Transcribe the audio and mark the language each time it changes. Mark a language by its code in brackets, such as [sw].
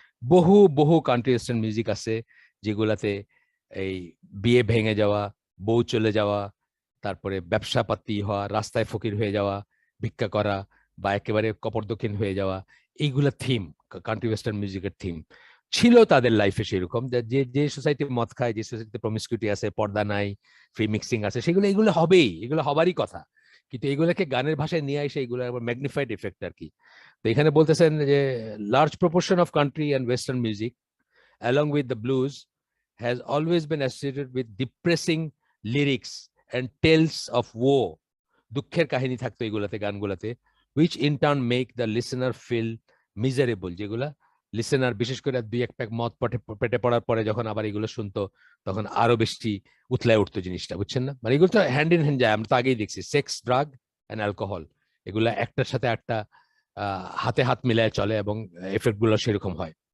[bn] বহু বহু country western music আছে যেগুলাতে এই বিয়ে ভেঙে যাওয়া, বউ চলে যাওয়া, তারপরে ব্যবসা পাতি হওয়া, রাস্তায় ফকির হয়ে যাওয়া, ভিক্ষা করা, বা একেবারে কপরদক্ষিণ হয়ে যাওয়া, এইগুলা থিম, কান্ট্রি ওয়েস্টার্ন মিউজিকের থিম ছিল তাদের লাইফে সেরকম, যে যে সোসাইটি মদ খায়, যে সোসাইটিতে প্রমিসকিউটি আছে, পর্দা নাই, ফ্রি মিক্সিং আছে, সেগুলো এগুলো হবেই, এগুলো হবারই কথা। কিন্তু এগুলোকে গানের ভাষায় নিয়ে এসে এগুলো আবার ম্যাগনিফাইড এফেক্ট আর কি। তো এখানে বলতেছেন যে [en] Large proportion of country and western music along with the blues has always been associated with depressing lyrics and tales of woe. [bn] দুঃখের কাহিনী থাকতো এগুলাতে, গানগুলাতে, [en] which in turn make the listener feel miserable, [bn] যেগুলা লিসেনার বিশেষ করে দুই এক pack মদ পেটে পড়ার পরে যখন আবার এগুলো শুনতো তখন আরো বেশি উতলায় উঠতো জিনিসটা, বুঝছেন না? মানে এগুলো তো হ্যান্ড ইন হ্যান্ড যায়, আমরা তো আগেই দেখছি সেক্স, ড্রাগ অ্যান্ড অ্যালকোহল, এগুলা একটার সাথে একটা হাতে হাত মিলায় চলে এবং এফেক্ট গুলো সেরকম হয়।